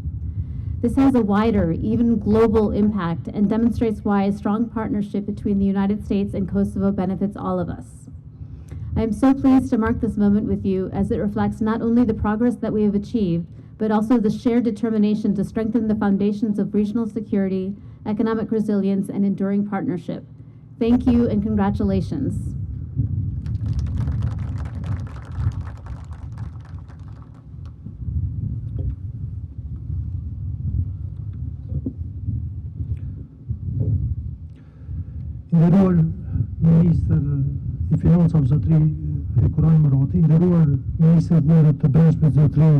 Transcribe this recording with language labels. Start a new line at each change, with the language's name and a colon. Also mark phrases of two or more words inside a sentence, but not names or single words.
English: This has a wider, even global impact and demonstrates why a strong partnership between the United States and Kosovo benefits all of us. I am so pleased to mark this moment with you as it reflects not only the progress that we have achieved, but also the shared determination to strengthen the foundations of regional security, economic resilience, and enduring partnership. Thank you and congratulations.
Albanian: Nderuar Ministër I Financave Zotëri Kurani Murati, nderuar Ministër Punëve të Brendshme Zotëri